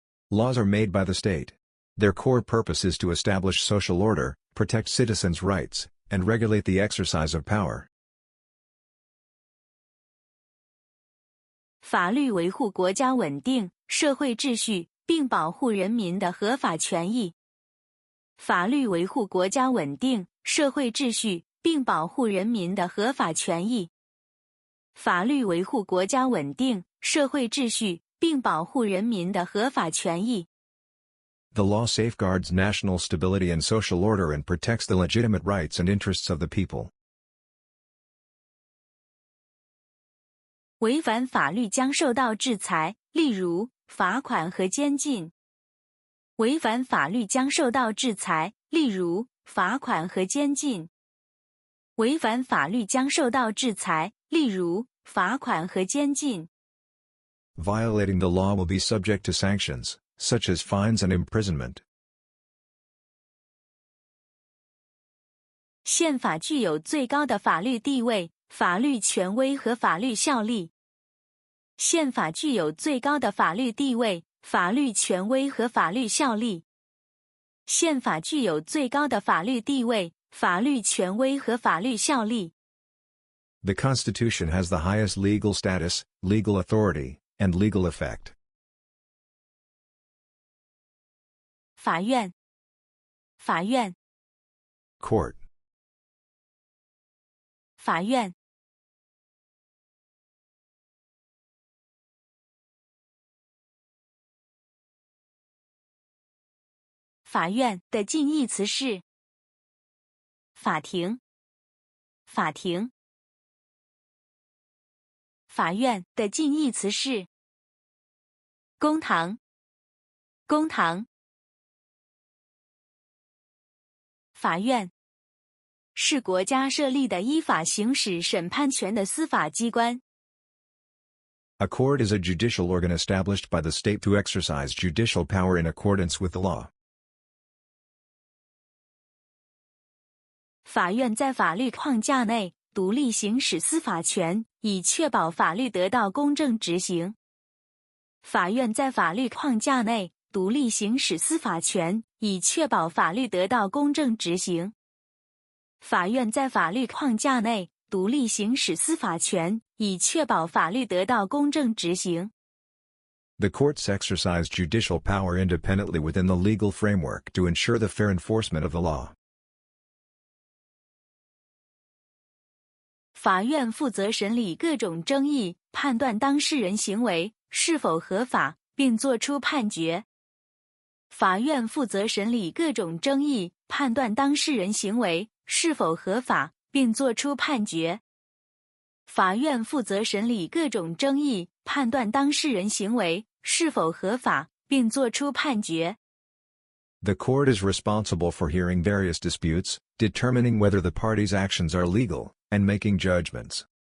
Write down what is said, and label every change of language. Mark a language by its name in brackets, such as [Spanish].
[English] Laws are made by the state. Their core purpose is to establish social order, protect citizens' rights, and regulate the exercise of power. [Chinese] 法律维護國家穩定、社會秩序，並保護人民的合法權益。法律維護國家穩定、社會秩序，並保護人民的合法權益。法律維護國家穩定、社會秩序，並保護人民的合法權益。 [English] The law safeguards national stability and social order and protects the legitimate rights and interests of the people. [Chinese] 違反法律將受到制裁，例如罰款和監禁。違反法律將受到制裁，例如罰款和監禁。違反法律將受到制裁，例如罰款和監禁。 [English] Violating the law will be subject to sanctions, such as fines and imprisonment. [Chinese] 憲法具有最高的法律地位、法律權威和法律效力。憲法具有最高的法律地位、法律權威和法律效力。憲法具有最高的法律地位、法律權威和法律效力。 [English] The Constitution has the highest legal status, legal authority, and legal effect. [Chinese] 法院，法院。 [English] Court. [Chinese] 法院。法院的近义詞是法庭，法庭。法院的近義詞是公堂，公堂。法院是國家設立的依法行使審判權的司法機關。 [English] A court is a judicial organ established by the state to exercise judicial power in accordance with the law. [Chinese] 法院在法律框架內獨立行使司法權，以確保法律得到公正執行。法院在法律框架內獨立行使司法權，以確保法律得到公正執行。法院在法律框架內獨立行使司法權，以確保法律得到公正執行。 [English] The courts exercise judicial power independently within the legal framework to ensure the fair enforcement of the law. [Chinese] 法院負責審理各種爭議，判斷當事人行為是否合法，並作出判決。法院負責審理各種爭議，判斷當事人行為是否合法，並作出判決。法院負責審理各種爭議，判斷當事人行為是否合法，並作出判決。 [English] The court is responsible for hearing various disputes, determining whether the parties' actions are legal, and making judgments.